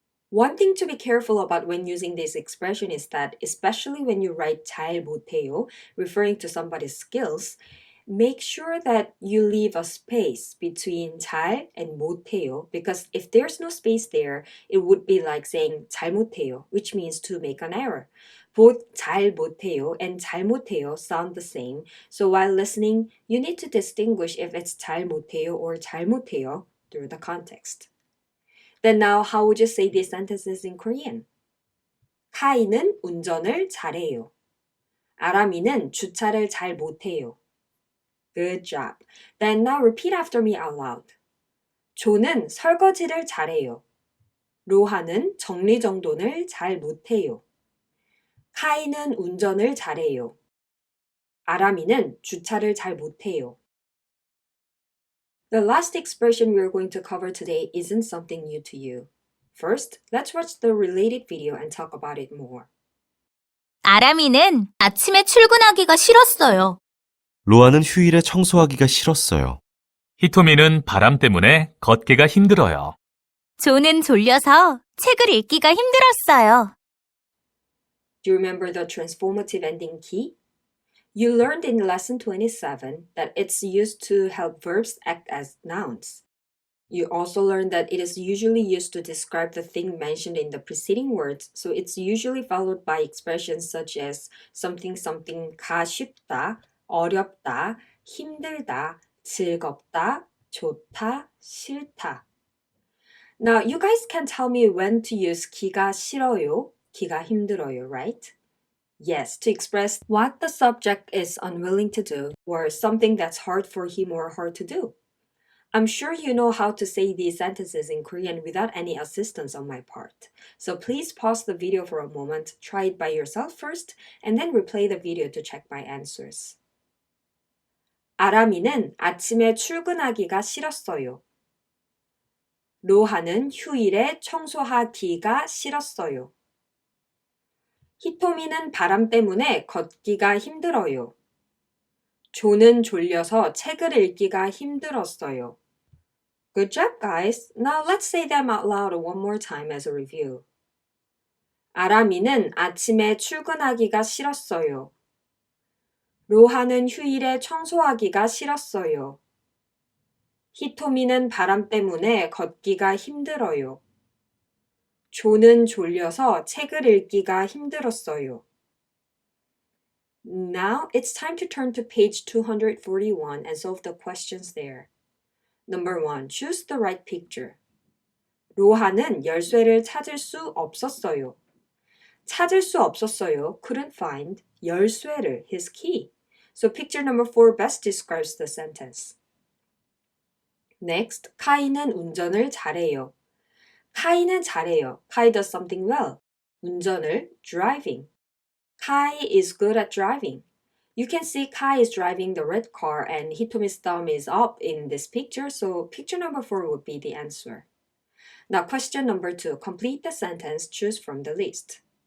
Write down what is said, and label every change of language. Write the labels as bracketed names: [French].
[English] One thing to be careful about when using this expression is that, especially when you write [Korean] 잘 못해요, [English] referring to somebody's skills, make sure that you leave a space between 잘 and 못해요, because if there's no space there, it would be like saying 잘 못해요, which means to make an error. Both [Korean] 잘 못해요 [English] and 잘 못해요 sound the same, so while listening, you need to distinguish if it's 잘 못해요 or 잘 못해요 through the context. Then now, how would you say these sentences in Korean? [Korean] 카이는 운전을 잘해요. 아람이는 주차를 잘 못해요. [English] Good job. Then now repeat after me out loud. [Korean] 조는 설거지를 잘해요. 로하는 정리정돈을 잘 못해요. 카이는 운전을 잘해요. 아람이는 주차를 잘 못해요. [English] The last expression we are going to cover today isn't something new to you. First, let's watch the related video and talk about it more. [Korean] 아람이는 아침에 출근하기가 싫었어요. 로아는 휴일에 청소하기가 싫었어요. 히토미는 바람 때문에 걷기가 힘들어요. 조는 졸려서 책을 읽기가 힘들었어요. [English] Do you remember the transformative ending key? You learned in lesson 27 that it's used to help verbs act as nouns. You also learned that it is usually used to describe the thing mentioned in the preceding words, so it's usually followed by expressions such as something something가 [Korean] 쉽다, 어렵다, 힘들다, 즐겁다, 좋다, 싫다. [English] Now, you guys can tell me when to use [Korean] 기가 싫어요, 기가 힘들어요, [English] right? Yes, to express what the subject is unwilling to do or something that's hard for him or her to do. I'm sure you know how to say these sentences in Korean without any assistance on my part. So please pause the video for a moment, try it by yourself first, and then replay the video to check my answers. [Korean] 아람이는 아침에 출근하기가 싫었어요. 로하는 휴일에 청소하기가 싫었어요. 히토미는 바람 때문에 걷기가 힘들어요. 조는 졸려서 책을 읽기가 힘들었어요. [English] Good job, guys. Now let's say them out loud one more time as a review. [Korean] 아람이는 아침에 출근하기가 싫었어요. 로하는 휴일에 청소하기가 싫었어요. 히토미는 바람 때문에 걷기가 힘들어요. 조는 졸려서 책을 읽기가 힘들었어요. [English] Now it's time to turn to page 241 and solve the questions there. Number 1. Choose the right picture. [Korean] 로하는 열쇠를 찾을 수 없었어요. 찾을 수 없었어요. [English] Couldn't find [Korean] 열쇠를, [English] his key. So picture number 4 best describes the sentence. [Korean] Next, 카이는 운전을 잘해요. 카이는 잘해요. [English] Kai does something well. [Korean] 운전을, [English] driving. Kai is good at driving. You can see Kai is driving the red car and Hitomi's thumb is up in this picture, so picture number 4 would be the answer. Now question number 2. Complete the sentence, choose from the list.